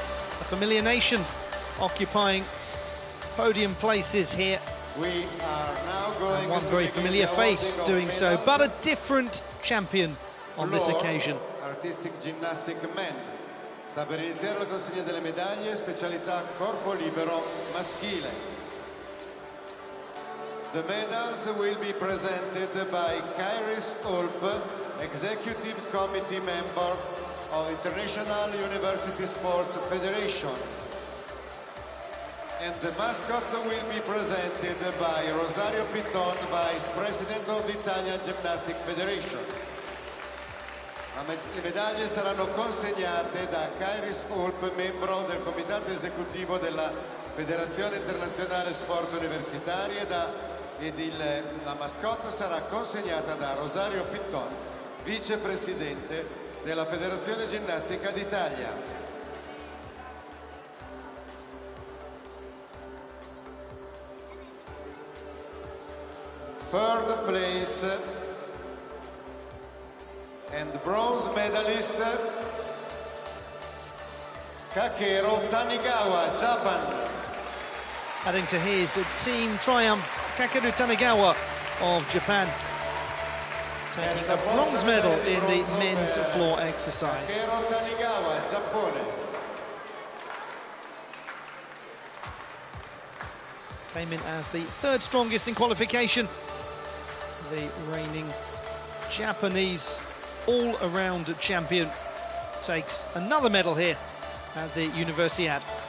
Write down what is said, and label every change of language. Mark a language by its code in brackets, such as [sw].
[en] A familiar nation occupying podium places here. We are now going And one very familiar face doing so, but a different champion on this occasion. Artistic gymnastic men. [it] Sta per iniziare la consegna delle medaglie, specialità corpo libero maschile. [en] The medals will be presented by Kairis Ulp, Executive Committee Member of International University Sports Federation. And the mascots will be presented by Rosario Pitton, Vice President of the Italian Gymnastic Federation. [it] Le medaglie saranno consegnate da Kairis Ulp, membro del comitato esecutivo della Federazione Internazionale Sport Universitari, la mascotte sarà consegnata da Rosario Pitton, vicepresidente della Federazione Ginnastica d'Italia. [en] Third place and bronze medalist Kakero Tanigawa, Japan. Adding to his team triumph, Kakeru Tanigawa of Japan, taking a bronze medal in the men's floor exercise. [it] Kakero Tanigawa, Giappone. [en] Came in as the third strongest in qualification. The reigning Japanese all-around champion takes another medal here at the Universiade.